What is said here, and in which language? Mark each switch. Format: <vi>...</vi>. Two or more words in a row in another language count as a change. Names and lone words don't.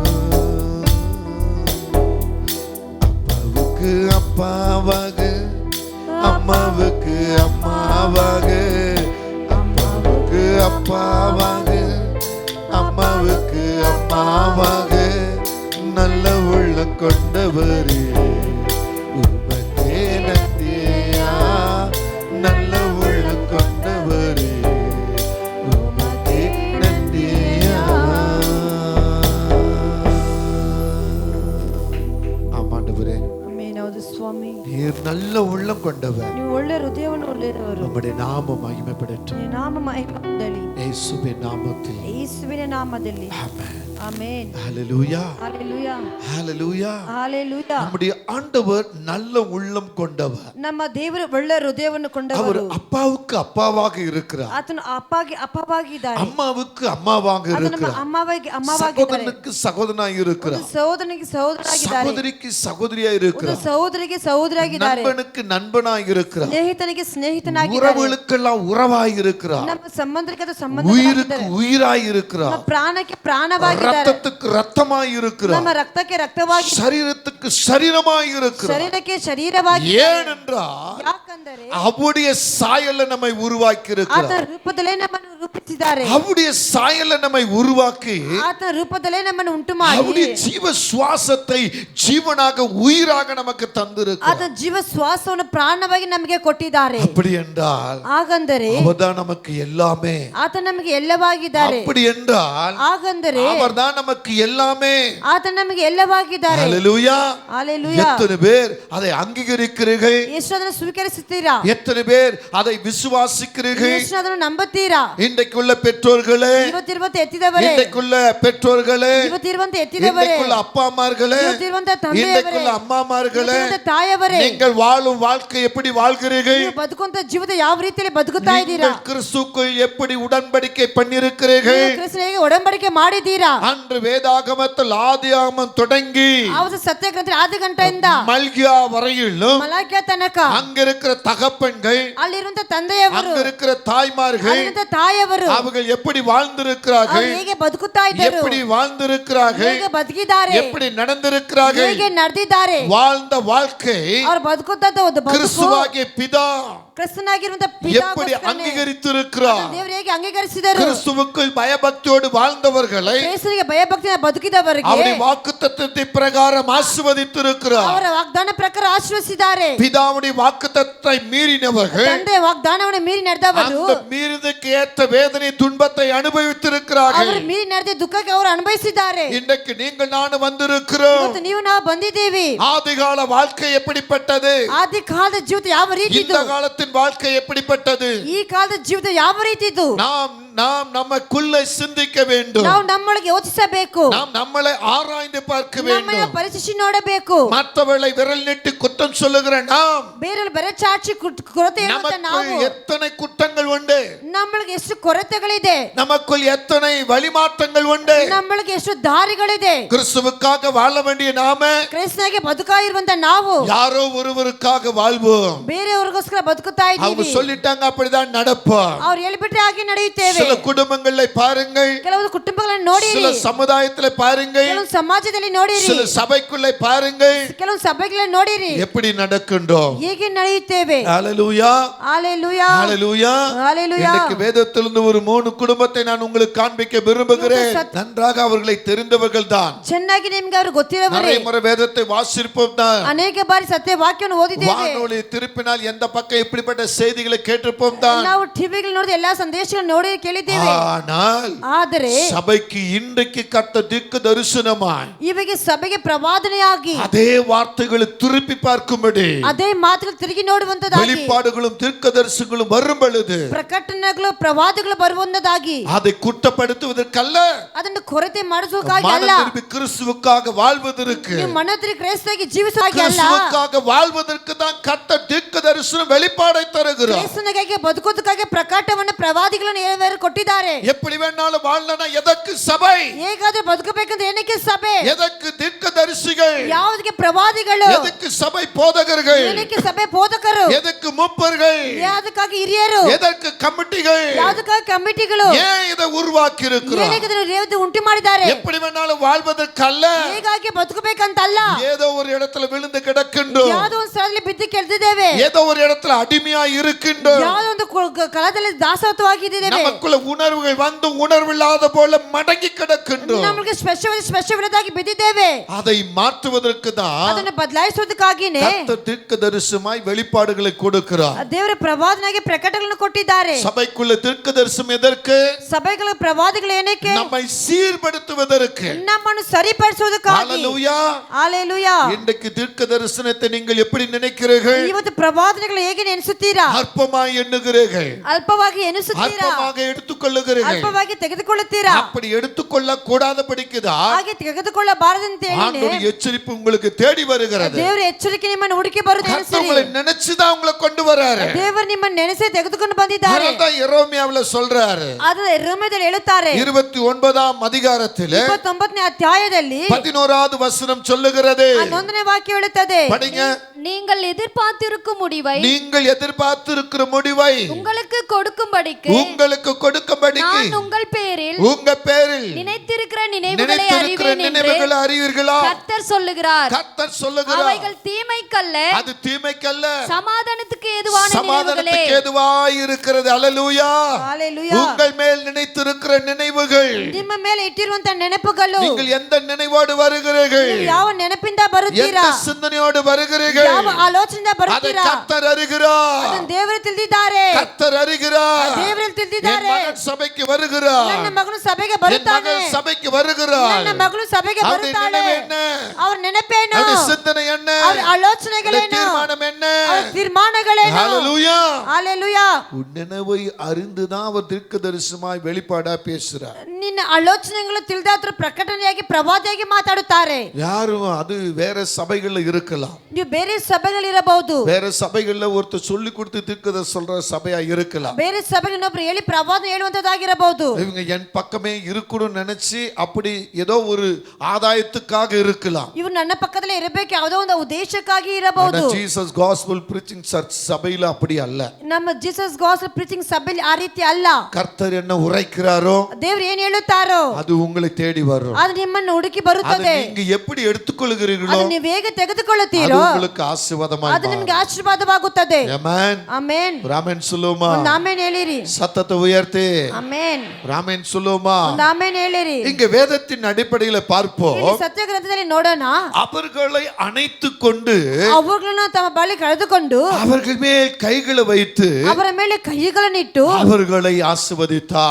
<ta>அப்பாவுக்கு அப்பாவாக, அம்மாவுக்கு அம்மாவாக, அப்பாவுக்கு அப்பாவாக, அம்மாவுக்கு அம்மாவாக, நல்ல உள்ளம் கொண்டவரே உமக்கே நன்றியா, நல்ல உள்ளம் கொண்டவரே உமக்கே நன்றியா. ஆமாண்டவரே,</ta> <kn>ಆಮೆನ್. ಹೌದು ಸ್ವಾಮಿ,</kn> <ta>நீர் நல்ல உள்ளம் கொண்டவர்,</ta> <kn>ನೀವು ಒಳ್ಳೆ ಹೃದಯವನ್ನು ಹೊಂದಿರುವವರು.</kn> <ta>உம்முடைய நாமம் மகிமைப்படட்டும்</ta> <kn>ನಿಮ್ಮ ನಾಮ ಮಹಿಮೆಪಡಲಿ</kn> <ta>இயேசுவின் நாமத்தில்.</ta> <kn>ಯೇಸುವಿನ ನಾಮದಲ್ಲಿ.</kn> <ta>ஆமென்.</ta> <kn>ಆಮೆನ್.</kn> <ta>ஹalleluya,</ta> <kn>ಹalleluya,</kn> <ta>ஹalleluya.</ta> <kn>ಹalleluya.</kn> <ta>நம்முடைய ஆண்டவர் நல்ல உள்ளம் கொண்டவர்,</ta> <kn>ನಮ್ಮ ದೇವರು ಒಳ್ಳೆ ಹೃದಯವನ್ನು</kn> <ta>அவர்</ta> <kn>ಕೊಂಡವರು.</kn> <ta>அப்பாவுக்கு அப்பாவாக இருக்கிறார்,</ta> <kn>ಆತನು ಅಪ್ಪವಾಗಿದ್ದಾರೆ,</kn> <ta>அம்மாவுக்கு அம்மாவாக</ta> <kn>ಆತನು ನಮ್ಮ</kn> <ta>இருக்கிறார்,</ta> <kn>ಅಮ್ಮವಾಗಿದ್ದಾರೆ,</kn> <ta>சகோதரனுக்கு சகோதரனாக இருக்கிறார்,</ta> <kn>ಸಹೋದರನಿಗೆ ಸಹೋದರಾಗಿದ್ದಾರೆ,</kn> <ta>சகோதரிக்கு சகோதரியாக இருக்கிறார்,</ta> <kn>ಸಹೋದರಿಗೆ ಸಹೋದರಾಗಿದ್ದಾರೆ,</kn> <ta>நண்பனுக்கு நண்பனாக இருக்கிறார்,</ta> <kn>ಸ್ನೇಹಿತನಿಗೆ ಸ್ನೇಹಿತನಾಗಿದ್ದಾರೆ,</kn> <ta>உறவுகளுக்கெல்லாம் உறவாக இருக்கிறார்,</ta> <kn>ನಮ್ಮ ಸಂಬಂಧಕ್ಕೆ</kn> <ta>உயிருக்கு</ta> <kn>ಸಂಬಂಧವಾಗಿದ್ದಾರೆ,</kn> <ta>உயிராக இருக்கிறார்,</ta> <kn>ನಮ್ಮ ಪ್ರಾಣಕ್ಕೆ ಪ್ರಾಣವಾಗಿದ್ದಾರೆ,</kn> <ta>ரத்தத்துக்கு ரத்தமாய் இருக்கிறார்,</ta> <kn>ನಮ್ಮ ರಕ್ತಕ್ಕೆ ರಕ್ತವಾಗಿ,</kn> <ta>சரீரத்துக்கு சரீரமாய் இருக்கிறார்.</ta> <kn>ಶರೀರಕ್ಕೆ ಶರೀರವಾಗಿ.</kn> <ta>ஏனென்றால்</ta> <kn>ಯಾಕಂದರೆ</kn> <ta>அவருடைய சாயல்ல நம்மை உருவாக்கி</ta> <kn>ಆತನ</kn> <ta>இருக்கிறார்,</ta> <kn>ರೂಪದಲ್ಲೇ ನಮ್ಮನ್ನು ರೂಪಿಸಿದ್ದಾರೆ,</kn> <ta>அவருடைய சாயல்ல நம்மை உருவாக்கி</ta> <kn>ಆತನ ರೂಪದಲ್ಲೇ ನಮ್ಮನ್ನು ಉಂಟು ಮಾಡಿ</kn> <ta>அவருடைய ஜீவ சுவாசத்தை ஜீவனாக உயிராக நமக்கு தந்திருக்கிறார்.</ta> <kn>ಆತನ ಜೀವ ಶ್ವಾಸವನ್ನು ಪ್ರಾಣವಾಗಿ ನಮಗೆ ಕೊಟ್ಟಿದ್ದಾರೆ.</kn> <ta>அப்படி என்றால்</ta> <kn>ಹಾಗಂದರೆ</kn> <ta>அவர்தான் நமக்கு எல்லாமே,</ta> <kn>ಆತ ನಮಗೆ ಎಲ್ಲವಾಗಿದ್ದಾರೆ.</kn> <ta>அப்படி என்றால்</ta> <kn>ಹಾಗಂದರೆ</kn> <ta>அவர்தான் நமக்கு எல்லாமே.</ta> <kn>ಆತ ನಮಗೆ ಎಲ್ಲವಾಗಿದ್ದಾರೆ.</kn> <ta>ஹalleluya,</ta> <kn>Hallelujah.</kn> <ta>எத்தனை பேர் அதை அங்கீகரிக்கிறீர்கள்?</ta> <kn>ಎಷ್ಟು ಅದನ್ನು ಸ್ವೀಕರಿಸುತ್ತೀರಾ?</kn> <ta>எத்தனை பேர் அதை விசுவாசிக்கிறீர்கள்?</ta> <kn>ಎಷ್ಟು ಅದನ್ನು ನಂಬುತ್ತೀರಾ?</kn> <ta>இன்றைக்குள்ள பெற்றோர்களே,</ta> <kn>ಇವತ್ತಿರುವಂತ ಎತ್ತಿದವರೇ,</kn> <ta>இன்றைக்குள்ள பெற்றோர்களே,</ta> <kn>ಇವತ್ತಿರುವಂತ ಎತ್ತಿದವರೇ,</kn> <ta>இன்றைக்குள்ள அப்பா அம்மார்களே,</ta> <kn>ಇವತ್ತಿರುವಂತ ತಂದೆಯವರೇ,</kn> <ta>இன்றைக்குள்ள அம்மாமார்களே,</ta> <kn>ಇವತ್ತಿರುವಂತ ತಾಯವರೇ,</kn> <ta>நீங்கள் வாழும் வாழ்க்கை எப்படி வாழ்கிறீர்கள்?</ta> <kn>ನೀವು ಬದುಕುವಂತ ಜೀವಿತ ಯಾವ ರೀತಿಯಲ್ಲಿ ಬದುಕುತ್ತಾ ಇದ್ದೀರಾ?</kn> <ta>நீங்கள் கிறிஸ்துவுக்குள் எப்படி உடன்படிக்கை பண்ணியிருக்கிறீர்கள்?</ta> <kn>ನೀವು ಕ್ರಿಸ್ತನಿಗೆ ಒಡಂಬಡಿಕೆ ಮಾಡಿದ್ದೀರಾ?</kn> <ta>அன்று வேதாகமத்தில் ஆதியாகமம் தொடங்கி</ta> <kn>ಆವತ್ತು ಸತ್ಯ ಗ್ರಂಥ ಆದಿ ಗಂಟೆಯಿಂದ</kn> <ta>மல்கியா வரையிலும்</ta> <kn>ಮಲಾಕ್ಯ ತನಕ</kn> <ta>அங்க இருக்கிற தகப்பன்கள்,</ta> <kn>ಅಲ್ಲಿರುವಂತ ತಂದೆಯವರು,</kn> <ta>அங்க இருக்கிற தாய்மார்கள்,</ta> <kn>ಅಲ್ಲಿರುವಂತ ತಾಯವರು</kn> <ta>அவர்கள் எப்படி வாழ்ந்திருக்கிறார்கள்,</ta> <kn>ಅವರು ಹೇಗೆ ಬದುಕುತ್ತಾ ಇದ್ದರು,</kn> <ta>எப்படி வாழ்ந்திருக்கிறார்கள்,</ta> <kn>ಹೇಗೆ ಬದುಕಿದ್ದಾರೆ,</kn> <ta>எப்படி நடந்திருக்கிறார்கள்,</ta> <kn>ಹೇಗೆ ನಡೆದಿದ್ದಾರೆ,</kn> <ta>வாழ்ந்த வாழ்க்கை</ta> <kn>ಅವರು ಬದುಕುತ್ತ ಒಂದು ಬದುಕು</kn> <ta>கிறிஸ்துவாகிய பிதா</ta> <kn>ಕ್ರಿಸ್ತನಾಗಿರುವಂತ</kn> <ta>எப்படி அங்கீகரித்திருக்கிறார்?</ta> <kn>ದೇವರು ಹೇಗೆ ಅಂಗೀಕರಿಸಿದರು?</kn> <ta>கிறிஸ்துவுக்குள் பயபக்தியோடு வாழ்ந்தவர்களை</ta> <kn>ಕ್ರಿಸ್ತನಿಗೆ ಭಯಭಕ್ತಿಯ ಬದುಕಿದವರಿಗೆ</kn> <ta>அவருடைய வாக்குத்தத்தத்தை பிரகாரம் ஆசீர்வதித்திருக்கிறார்.</ta> <kn>ಅವರ ವಾಗ್ದಾನ ಪ್ರಕಾರ ಆಶೀರ್ವದಿಸಿದ್ದಾರೆ.</kn> <ta>பிதாவுடைய வாக்குத்தத்தத்தை மீறினவர்கள்</ta> <kn>ತಂದೆ ವಾಗ್ದಾನವನ್ನು ಮೀರಿ ನಡೆದವರು</kn> <ta>அந்த மீறினதுக்கு ஏற்ற வேதனை துன்பத்தை அனுபவித்திருக்கிறார்கள்.</ta> <kn>ಅವರು ಮೀರಿ ನಡೆದ ದುಃಖಕ್ಕೆ ಅವರು ಅನುಭವಿಸಿದ್ದಾರೆ.</kn> <ta>இன்றைக்கு நீங்கள் நானும் வந்திருக்கிறோம்.</ta> <kn>ಇವತ್ತು ನೀವು ನಾವು ಬಂದಿದ್ದೀವಿ.</kn> <ta>ஆதிகால வாழ்க்கை எப்படிப்பட்டது?</ta> <kn>ಆದಿ ಕಾಲದ ಜೀವಿತ ಯಾವ ರೀತಿ</kn> <ta>இந்த</ta> <kn>ಇತ್ತು?</kn> <ta>காலத்தின் வாழ்க்கை எப்படிப்பட்டது?</ta> <kn>ಈ ಕಾಲದ ಜೀವಿತ ಯಾವ ರೀತಿ ಇತ್ತು?</kn> <ta>நாம் நமக்குள்ளே சிந்திக்க வேண்டும்.</ta> <kn>ನಾವು ನಮ್ಮೊಳಗೆ ಯೋಚಿಸಬೇಕು.</kn> <ta>நாம் நம்மளை ஆராய்ந்து பார்க்க</ta> <kn>ನಮ್ಮನ್ನ</kn> <ta>வேண்டும்.</ta> <kn>ಪರಿಶೀಲಿಸಿ ನೋಡಬೇಕು.</kn> <ta>மற்றவர்களை விரல் நீட்டி குற்றம் சொல்லுகிற நாம்</ta> <kn>ಬೇರೆ ಬೆರಚಾಚಿ ಕೊರತೆ ಇರುವಂತ ನಾವು</kn> <ta>நமக்குள் எத்தனை குற்றங்கள் உண்டு?</ta> <kn>ನಮ್ಮೊಳಗೆ ಎಷ್ಟು ಕೊರತೆಗಳಿದೆ?</kn> <ta>நமக்குள் எத்தனை வழிமாற்றங்கள் உண்டு?</ta> <kn>ನಮ್ಮೊಳಗೆ ಎಷ್ಟು ದಾರಿಗಳಿದೆ?</kn> <ta>கிறிஸ்துவுக்காக வாழ வேண்டிய நாம</ta> <kn>ಕ್ರಿಸ್ತನಿಗೆ ಬದುಕಾಗಿರುವಂತ ನಾವು</kn> <ta>யாரோ ஒருவருக்காக வாழ்வோம்.</ta> <kn>ಬೇರೆಯವರಿಗೋಸ್ಕರ ಬದುಕುತ್ತಾ</kn> <ta>அவங்க</ta> <kn>ಇದ್ದೀವಿ.</kn> <ta>சொல்லிட்டாங்க அப்படிதான் நடப்போம்.</ta> <kn>ಅವ್ರು ಹೇಳಿಬಿಟ್ರೆ ಹಾಗೆ ನಡೆಯುತ್ತೇವೆ.</kn> <ta>சில குடும்பங்களை பாருங்கள்,</ta> <kn>ಕೆಲವು ಕುಟುಂಬಗಳನ್ನು ನೋಡಿರಿ,</kn> <ta>சில சமுதாயத்திலே பாருங்கள்,</ta> <kn>ಕೆಲವು ಸಮಾಜದಲ್ಲಿ ನೋಡಿರಿ,</kn> <ta>சில சபைக்குள்ளே பாருங்கள்,</ta> <kn>ಕೆಲವು ಸಭೆಗಳನ್ನು ನೋಡಿರಿ,</kn> <ta>எப்படி நடக்கின்றோம்.</ta> <kn>ಹೇಗೆ ನಡೆಯುತ್ತೇವೆ.</kn> <ta>ஹalleluya, ஹalleluya, ஹalleluya, ஹalleluya. இன்னைக்கு வேதத்திலிருந்து ஒரு 3 குடும்பத்தை நான் உங்களுக்கு காண்பிக்க விரும்புகிறேன். நன்றாக அவர்களை தெரிந்தவர்கள் தான்.</ta> <kn>ಚೆನ್ನಾಗಿ ನಿಮಗೆ ಅವರು ಗೊತ್ತಿರವರೇ.</kn> <ta>நிறைய முறை வேதத்தை வாசிப்போம் தான்.</ta> <kn>ಅನೇಕ ಬಾರಿ ಸತ್ಯ ವಾಕ್ಯವನ್ನು ಓದಿದ್ದೇವೆ.</kn> <ta>வானொலி திருப்பினால் எந்த பக்கம் இப்படிப்பட்ட செய்திகளை கேட்டிருப்போம் தான்.</ta> <kn>ನಾವು ಟಿವಿಗಳಲ್ಲಿ ನೋಡಿದ ಎಲ್ಲಾ ಸಂದೇಶಗಳನ್ನು ನೋಡಿ ಕೇಳಿದ್ದೇವೆ.</kn> <ta>ஆனால்</ta> <kn>ಆದರೆ</kn> <ta>சபைக்கு இன்றைக்கு கர்த்தர் தீர்க்க தரிசனமாய்</ta> <kn>ಇವಾಗ ಸಭೆಗೆ ಪ್ರವಾದನೆಯಾಗಿ</kn> <ta>அதே வார்த்தைகளை திருப்பி பார்க்கும்படி</ta> <kn>ಅದೇ ಮಾತುಗಳು ತಿರುಗಿ ನೋಡುವಂತದಾಗಿ</kn> <ta>வெளிப்பாடுகளும் தீர்க்கதரிசனங்களும் வரும் பொழுது</ta> <kn>ಪ್ರಕಟಣೆಗಳು ಪ್ರವಾದಗಳು ಬರುವಂತದಾಗಿ</kn> <ta>அதை குற்றப்படுத்துவதற்கல்ல,</ta> <kn>ಅದನ್ನು ಕೊರತೆ ಮಾಡಿಸುವುದಕ್ಕಾಗಿ ಅಲ್ಲ,</kn> <ta>மனம் திரும்பி கிறிஸ்துவுக்காக வாழ்வதற்கு,</ta> <kn>ನೀವು ಮನೋತ್ರಿ ಕ್ರೈಸ್ತವಾಗಿ ಜೀವಿಸುವಾಗೆ ಅಲ್ಲ,</kn> <ta>கிறிஸ்துவுக்காக வாழ்வதற்கு தான் கர்த்தர் தீர்க்கதரிசனம் வெளிப்பாடை தருகிறார்.</ta> <kn>ಕ್ರೈಸ್ತನಿಗಾಗಿ ಬದುಕುವುದಕ್ಕಾಗಿ ಪ್ರಕಟವನ್ನು ಪ್ರವಾದಿಗಳನ್ನು ಹೇಳುವರು ಕೊಟ್ಟಿದ್ದಾರೆ.</kn> <ta>எப்படி வேணாலும் வாழனா எதற்கு சபை?</ta> <kn>ಹೇಗಾದ್ರೂ ಬದುಕಬೇಕಂತ ಏನಕ್ಕೆ ಸಭೆ?</kn> <ta>எதற்கு தீர்க்கதரிசிகள்?</ta> <kn>ಯಾವುದಕ್ಕೆ ಪ್ರವಾದಿಗಳು?</kn> <ta>எதற்கு சபை போதகர்கள்?</ta> <kn>ಏನಕ್ಕೆ ಸಭೆ ಬೋಧಕರು?</kn> <ta>எதற்கு மூப்பர்கள்?</ta> <kn>ಯಾವುದಕ್ಕಾಗಿ ಹಿರಿಯರು?</kn> <ta>எதற்கு கமிட்டிகள்?</ta> <kn>ಯಾವುದಕ್ಕಾಗಿ ಕಮಿಟಿಗಳು?</kn> <ta>ஏன் இதை உருவாக்கி இருக்கிறார்?</ta> <kn>ಏನಕ್ಕೆ ಇದನ್ನು ರೇವತಿ ಉಂಟು ಮಾಡಿದ್ದಾರೆ?</kn> <ta>எப்படி வேணாலும் வாழ்வதற்கல்ல,</ta> <kn>ಹೇಗಾಗಿ ಬದುಕಬೇಕಂತಲ್ಲ,</kn> <ta>ஏதோ ஒரு இடத்துல விழுந்து கிடக்கின்றோம்,</ta> <kn>ಯಾವುದೋ ಒಂದು ಸ್ಥಳದಲ್ಲಿ ಬಿದ್ದು ಕೆಳೆದಿದ್ದೇವೆ,</kn> <ta>ஏதோ ஒரு இடத்துல அடிமையா இருக்கின்றோம்,</ta> <kn>ಯಾವುದೋ ಒಂದು ಕಳದಲ್ಲಿ ದಾಸತ್ವವಾಗಿದ್ದೇವೆ,</kn> <ta>நமக்குள்ள உணர்வுகள் வந்து உணர்வில்லாத போல மடங்கி கிடக்கின்றோம்.</ta> <kn>ನಮಗೆ ಸ್ಪರ್ಶವಿಲ್ಲದಾಗಿ ಬಿದ್ದಿದ್ದೇವೆ.</kn> <ta>அதை மாற்றுவதற்கு தான்</ta> <kn>ಅದನ್ನು ಬದಲಾಯಿಸುವುದಕ್ಕಾಗಿನೇ</kn> <ta>கர்த்தர் தீர்க்கதரிசனமாய் வெளிப்பாடுகளை கொடுக்கிறார்.</ta> <kn>ದೇವರ ಪ್ರವಾದನೆಗೆ ಪ್ರಕಟಣೆಗಳನ್ನು ಕೊಟ್ಟಿದ್ದಾರೆ.</kn> <ta>சபைக்குள்ள தீர்க்கதரிசனம் எதற்கு?</ta> <kn>ಸಭೆಗಳ ಪ್ರವಾದಿಗಳು ಏನಕ್ಕೆ?</kn> <ta>நம்மை சீர்படுத்துவதற்கு.</ta> <kn>ನಮ್ಮನ್ನು ಸರಿಪಡಿಸುವುದಕ್ಕಾಗಿ.</kn> <ta>ஹalleluya, ஹalleluya. இன்றைக்கு தீர்க்கதரிசனத்தை நீங்கள் எப்படி நினைக்கிறீர்கள்?</ta> <kn>ಇವತ್ತು ಪ್ರವಾದನೆಗಳು ಹೇಗೆ ನೆನೆಸುತ್ತೀರಾ?</kn> <ta>அற்பமாய் எண்ணுகிறீர்கள்,</ta> <kn>ಅಲ್ಪವಾಗಿ ಎನಿಸುತ್ತೀರಾ?</kn> <ta>அற்பமாக எடுத்துக்கொள்ளுகிறீர்கள்.</ta> <kn>ಅಲ್ಪವಾಗಿ ತೆಗೆದುಕೊಳ್ಳುತ್ತೀರಾ?</kn> <ta>அப்படி எடுத்துக்கொள்ள கூடாதபடிக்குதா</ta> <kn>ಹಾಗೆ ತೆಗೆದುಕೊಳ್ಳಬಾರದಂತ</kn> <ta>ஆண்டவருடைய எச்சரிப்பு உங்களுக்கு தேடி வருகிறது.</ta> <kn>ದೇವರ ಎಚ್ಚರಿಕೆ ನಿಮ್ಮನ್ನು ಹುಡುಕಿ ಬರುವುದು.</kn> <ta>கர்த்தர் உங்களை நினைச்சுதான் உங்களை கொண்டு வராரு.</ta> <kn>ದೇವರು ನಿಮ್ಮನ್ನು ನೆನೆಸಿ ತೆಗೆದುಕೊಂಡು ಬಂದಿದ್ದಾರೆ.</kn> <ta>அதான் எரோமியாவுல சொல்றாரு.</ta> <kn>ಅದು ರೋಮದಲ್ಲಿ ಹೇಳುತ್ತಾರೆ.</kn> <ta>29ஆம் அதிகாரத்திலே</ta> <kn>29ನೇ ಅಧ್ಯಾಯದಲ್ಲಿ</kn> <ta>11வது வசனம் சொல்லுகிறது.</ta> <kn>11ನೇ ವಾಕ್ಯ ಹೇಳುತ್ತದೆ.</kn> <ta>படிங்க. நீங்கள் எதிர்பார்த்திருக்கும் முடிவை நீங்கள் எதிர்பார்த்திருக்கிற முடிவை உங்களுக்கு கொடுக்கும்படிக்கு நான் உங்கள் பேரில் நினைத்திருக்கிற நினைவுகளை அறிவீர்களா? கர்த்தர் சொல்லுகிறார். அவைகள் தீமைக்கல்ல, அது தீமைக்கல்ல, சமாதானத்துக்கு ஏதுவான சமாதானத்துக்கு ஏதுவாய் இருக்கிறது. அல்லேலூயா. ஹalleluya. உங்கள் மேல் நினைத்திருக்கிற நினைவு நினைவுகள்,</ta> <kn>ನಿಮ್ಮ ಮೇಲೆ ಇಟ್ಟಿರುವಂತ ನೆನಪುಗಳು,</kn> <ta>நீங்கள் எந்த நினைவோடு வருகிறீர்கள்,</ta> <kn>ನೀವು ಯಾವ ನೆನಪಿಂದ</kn> <ta>எந்த</ta> <kn>ಬರುತ್ತೀರಾ,</kn> <ta>சிந்தனையோடு வருகிறீர்கள்,</ta> <kn>ಯಾವ ಆಲೋಚನೆಯಿಂದ</kn> <ta>அதை</ta> <kn>ಬರುತ್ತೀರಾ,</kn> <ta>கர்த்தர் அறிகிறார்.</ta> <kn>ಅದನ್ನು ದೇವರು ತಿಳಿದಿದ್ದಾರೆ.</kn> <ta>கர்த்தர் அறிகிறார்.</ta> <kn>ದೇವರು</kn> <ta>என்</ta> <kn>ತಿಳಿದಿದ್ದಾರೆ.</kn> <ta>மகன் சபைக்கு வருகிறார்,</ta> <kn>ನನ್ನ ಮಗನು ಸಭೆಗೆ</kn> <ta>என்</ta> <kn>ಬರುತ್ತಾನೆ,</kn> <ta>மகன் சபைக்கு வருகிறார்.</ta> <kn>ನನ್ನ ಮಗಳು ಸಭೆಗೆ</kn> <ta>அவருடைய</ta> <kn>ಬರುತ್ತಾಳೆ.</kn> <ta>நினைவு என்ன,</ta> <kn>ಅವರ ನೆನಪೇನು,</kn> <ta>அவருடைய சிந்தனை என்ன,</ta> <kn>ಅವರ ಆಲೋಚನೆಗಳೇನು,</kn> <ta>தீர்மானம் என்ன?</ta> <kn>ಅವರ ತೀರ್ಮಾನಗಳೇನು.</kn> <ta>ஹalleluya. ஹalleluya. உன் நினைவை அறிந்துதான் அவர் தீர்க்கதரிசனமாய் வெளிப்பாடா பேசுறார்.</ta> <kn>ನಿನ್ನ ಆಲೋಚನೆಗಳು ತಿಳಿದಾದ್ರ ಪ್ರಕಟಣೆಯಾಗಿ ಪ್ರವಾದಿಯಾಗಿ ಮಾತಾಡುತ್ತಾರೆ.</kn> <ta>யாரும் அது வேற சபைகள்ல இருக்கலாம்,</ta> <kn>ನೀವು ಬೇರೆ ಸಭೆಗಳಿರಬಹುದು,</kn> <ta>வேற சபைகள்ல ஒருத்தர் சொல்லி கொடுத்து தீர்க்கதரிசனம் சொல்ற சபையா இருக்கலாம்,</ta> <kn>ಬೇರೆ ಸಭೆಗಳನ್ನೊಬ್ರು ಹೇಳಿ ಪ್ರವಾದ ಹೇಳುವಂತದ್ದಾಗಿರಬಹುದು.</kn> <ta>இவங்க என் பக்கமே இருக்கணும்னு நினைச்சு அப்படி ஏதோ ஒரு ஆதாயத்துக்காக இருக்கலாம்.</ta> <kn>ಇವರು ನನ್ನ ಪಕ್ಕದಲ್ಲೇ ಇರಬೇಕು, ಯಾವುದೋ ಒಂದು ಉದ್ದೇಶಕ್ಕಾಗಿ ಇರಬಹುದು.</kn> <ta>ஜீசஸ் காஸ்பல் பிரீச்சிங் சர்ச் சபையில அப்படி அல்ல.</ta> <kn>ನಮ್ಮ ಜೀಸಸ್ ಗಾಸ್ಪಲ್ ಪ್ರೀಚಿಂಗ್ ಸಭೆಯಲ್ಲಿ ಆ ರೀತಿ ಅಲ್ಲ.</kn> <ta>கர்த்தர் என்ன உரைக்கிறாரோ</ta> <kn>ದೇವರು ಏನು ಹೇಳುತ್ತಾರೋ</kn> <ta>அது உங்களை தேடி வரும்.</ta> <kn>ಅದು ನಿಮ್ಮನ್ನು ಹುಡುಕಿ</kn> <ta>அதை</ta> <kn>ಬರುತ್ತದೆ.</kn> <ta>நீங்க எப்படி எடுத்துக்கொள்கிறீர்களோ</ta> <kn>ಅದು ನೀವು ಹೇಗೆ</kn> <ta>அது</ta> <kn>ತೆಗೆದುಕೊಳ್ಳುತ್ತೀರೋ</kn> <ta>உங்களுக்கு ஆசீர்வாதமாய்</ta> <kn>ಅದು ನಿಮಗೆ ಆಶೀರ್ವಾದವಾಗುತ್ತದೆ.</kn> <ta>ஆமென்.</ta> <kn>ಆಮೆನ್.</kn> <ta>ராமன் சொல்லுமா,</ta> <kn>ಒಂದು ಆಮೆನ್ ಹೇಳಿರಿ.</kn> <ta>சத்தத்தை உயர்த்தி</ta> <kn>ಆಮೆನ್.</kn> <ta>ராமன் சொல்லுமா.</ta> <kn>ಒಂದು ಆಮೆನ್ ಹೇಳಿರಿ.</kn> <ta>இங்க வேதத்தின் அடிப்படையில பார்ப்போம்,</ta> <kn>ಇಲ್ಲಿ ಸತ್ಯ ಗ್ರಂಥದಲ್ಲಿ ನೋಡೋಣ.</kn> <ta>அவர்களை அணைத்துக் கொண்டு</ta> <kn>ಅವುಗಳನ್ನು ತಮ್ಮ ಬಳಿ ಕಳೆದುಕೊಂಡು</kn> <ta>அவர்கள் மேல் கைகளை வைத்து</ta> <kn>ಅವರ ಮೇಲೆ ಕೈಗಳನ್ನಿಟ್ಟು</kn> <ta>அவர்களை ஆசீர்வதித்தார்.</ta>